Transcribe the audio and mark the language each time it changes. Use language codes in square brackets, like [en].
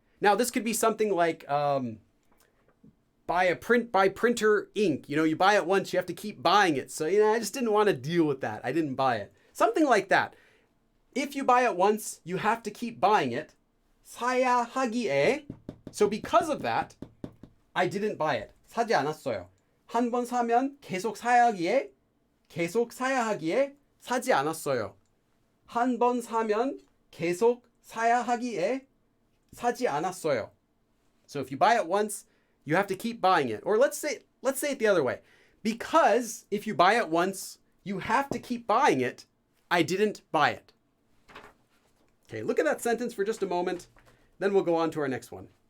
[en] Now this could be something like buy printer ink. You know, you buy it once, you have to keep buying it. So, I just didn't want to deal with that. I didn't buy it. Something like that. If you buy it once, you have to keep buying it. [ko] 사야 하기에. [en] So because of that, I didn't buy it. [ko] 사지 않았어요. 한 번 사면 계속 사야 하기에, 계속 사야 하기에 사지 않았어요. 한 번 사면 계속 사야 하기에 사지 않았어요. [en] So if you buy it once, you have to keep buying it. Or let's say it the other way. Because if you buy it once, you have to keep buying it. I didn't buy it. Okay, look at that sentence for just a moment. Then we'll go on to our next one.